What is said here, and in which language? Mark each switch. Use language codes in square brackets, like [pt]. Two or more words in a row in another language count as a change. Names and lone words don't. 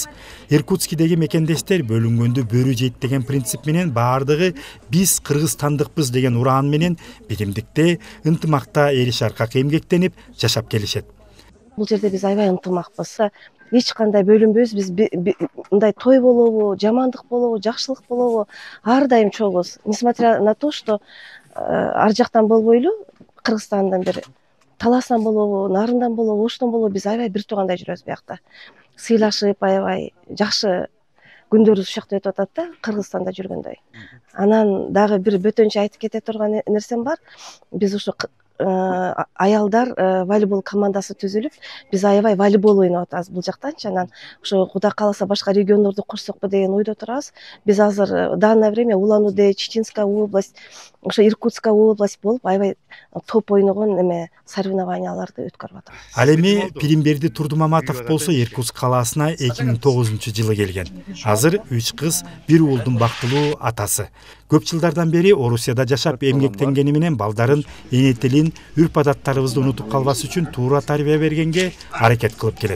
[ky] Иркутскидеги мекендештер бөлүнгөндү бөрү жейт деген принцип менен баардыгы биз кыргызстандыкпыз деген ураан менен биримдикте, ынтымакта эриш аркак эмгектенип жашап келишет. Бул жерде биз аябай ынтымакпыз. Эч кандай бөлүнбөйбүз. Биз мындай той болобу, жамандык болобу, жакшылык болобу, ар дайым чогуз. [ru] Несмотря на то, что [ky] ар жактан болбойлу, Кыргызстандан бир талаасынан болобу, нарындан болобу, оштон болобу, биз аябай бир туугандай жүрөбүз биякта. Сыйлашып, аябай жакшы күндөрүбүз ушул жакта өтүп атат да, Кыргызстанда жүргөндөй. Анан дагы бир бөтөнчө айтып кете турган нерсем бар. Биз ушу аялдар волейбол командасы түзүлүп, биз аябай волейбол ойноп атабыз бул жактанчы. Анан ошо Кудай кааласа башка региондорду кошсокпу деген ойдо турабыз. Биз азыр [ru] в данное время Улан-Удэ, Чеченская область, [ky] ошо [ru] Иркутская область [ky] болуп аябай топ ойногон соревнованияларды өткөрүп атабыз. Ал эми Пиримберди Турдумаматов болсо Иркутск калаасына 2009-жылы келген. Азыр 3 кыз, 1 уулдун бактылуу атасы. Көп жылдардан бери Орусияда жашап эмгектенгени менен балдарын, эне тилин, үрп адаттарыбызды унутуп калбас үчүн туура тарбия бергенге аракет кылып келет.